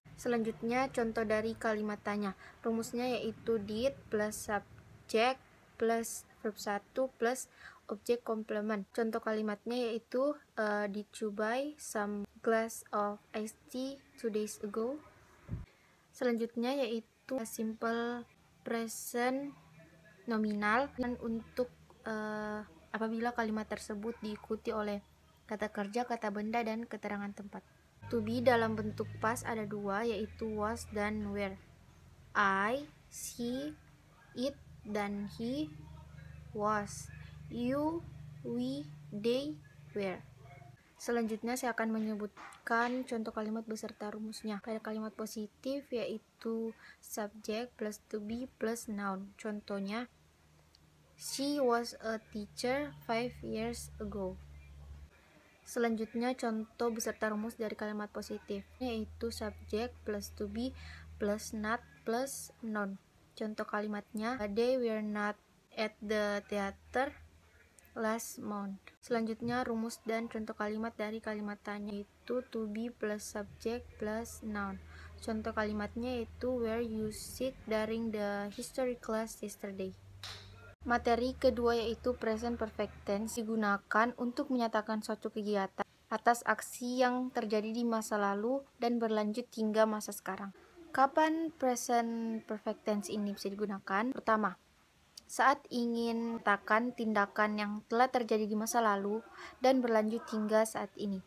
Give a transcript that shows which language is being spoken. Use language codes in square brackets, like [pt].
[id] Selanjutnya contoh dari kalimat tanya, rumusnya yaitu [en] did plus subject plus verb 1 plus object complement. [id] Contoh kalimatnya yaitu [en] did you buy some glass of iced tea 2 days ago. [id] Selanjutnya yaitu simple present nominal, dan untuk apabila kalimat tersebut diikuti oleh kata kerja, kata benda, dan keterangan tempat. To be dalam bentuk past ada dua, yaitu was dan were. [en] I, she, it, dan he was. You, we, they, were. [id] Selanjutnya saya akan menyebutkan contoh kalimat beserta rumusnya. Pada kalimat positif yaitu [en] subject plus to be plus noun. [id] Contohnya, [en] she was a teacher 5 years ago. [id] Selanjutnya contoh beserta rumus dari kalimat positif yaitu [en] subject plus to be plus not plus noun. [id] Contoh kalimatnya, [en] they were not at the theater last month. [id] Selanjutnya rumus dan contoh kalimat dari kalimat tanya yaitu [en] to be plus subject plus noun. [id] Contoh kalimatnya yaitu [en] where you sit during the history class yesterday. [id] Materi kedua yaitu present perfect tense digunakan untuk menyatakan suatu kegiatan atas aksi yang terjadi di masa lalu dan berlanjut hingga masa sekarang. Kapan present perfect tense ini bisa digunakan? Pertama, saat ingin mengatakan tindakan yang telah terjadi di masa lalu dan berlanjut hingga saat ini.